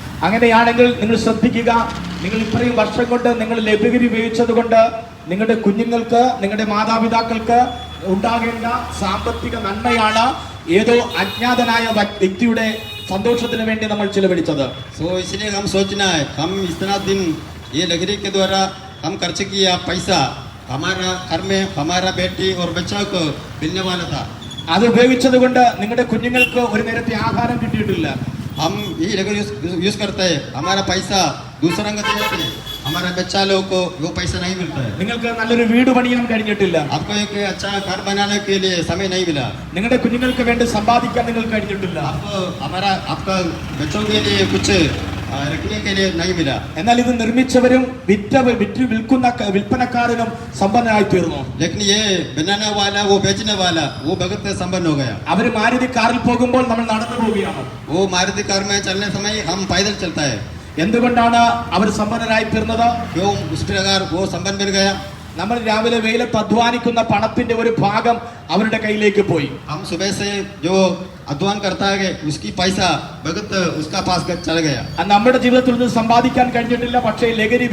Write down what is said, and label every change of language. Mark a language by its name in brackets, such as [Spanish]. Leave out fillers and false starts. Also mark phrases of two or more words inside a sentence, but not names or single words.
[Malayalam] അങ്ങനെയാണെങ്കിൽ നിങ്ങൾ ശ്രദ്ധിക്കുക, നിങ്ങൾ ഇത്രയും വർഷം കൊണ്ട് നിങ്ങൾ ലഹരി ഉപയോഗിച്ചത് കൊണ്ട് നിങ്ങളുടെ കുഞ്ഞുങ്ങൾക്ക്, നിങ്ങളുടെ മാതാപിതാക്കൾക്ക് ഉണ്ടാകേണ്ട സാമ്പത്തിക നന്മയാണ് ഏതോ അജ്ഞാതനായ വ്യക്തിയുടെ സന്തോഷത്തിന് വേണ്ടി നമ്മൾ ചിലവഴിച്ചത്. [Hindi] सो इसलिए हम सोचना है, हम इतना दिन ये लहरी के द्वारा हम खर्च किया पैसा, हमारा घर में हमारा बेटी और बच्चों को मिलने वाला था. [Malayalam] അത് ഉപയോഗിച്ചത് കൊണ്ട് നിങ്ങളുടെ കുഞ്ഞുങ്ങൾക്ക് ഒരു നേരത്തെ ആഹാരം കിട്ടിയിട്ടില്ല. [Hindi] हम ये लहरी यूज करते हैं, हमारा पैसा दूसरा को देते हैं, हमारा बच्चा लोग को वो पैसा नहीं मिलता है. [Malayalam] നിങ്ങൾക്ക് നല്ലൊരു വീട് പണിയാൻ കഴിഞ്ഞിട്ടില്ല. [Hindi] आपको एक अच्छा घर बनाने के लिए समय नहीं मिला. [Malayalam] നിങ്ങളുടെ കുഞ്ഞുങ്ങൾക്ക് വേണ്ടി സമ്പാദിക്കാൻ നിങ്ങൾക്ക് കഴിഞ്ഞിട്ടില്ല. [Hindi] आपको हमारा आपका बच्चों के लिए कुछ रखने के लिए नहीं मिला. [Malayalam] എന്നാൽ ഇത് നിർമ്മിച്ചവരും വിറ്റ് വിൽക്കുന്ന വിൽപ്പനക്കാരനും സമ്പന്നരായി തീർന്നു. [Hindi] लेकिन ये बनाने वाला, वो बेचने वाला, वो बहुत संपन्न हो गया. [Malayalam] അവർ മാരുതി കാറിൽ പോകുമ്പോൾ നമ്മൾ നടന്നു പോവുകയാണ്. [Hindi] वो मारुति कार में चलने समय हम पैदल चलता है. [Malayalam] എന്തുകൊണ്ടാണ് അവർ സമ്പന്നരായി തീർന്നത്? [Hindi] क्यों उस प्रकार वो संपन्न मिल गया? [Malayalam] നമ്മൾ രാവിലെ വെയിലത്ത് അധ്വാനിക്കുന്ന പണത്തിന്റെ ഒരു ഭാഗം അവരുടെ കയ്യിലേക്ക് പോയി. [Hindi] हम सुबह से जो अध्वान करता है उसकी पैसा भगत उसका पास चला गया. [Malayalam] നമ്മുടെ ജീവിതത്തിൽ നിന്ന് സമ്പാദിക്കാൻ കഴിഞ്ഞിട്ടില്ല. പക്ഷേ ലഹരി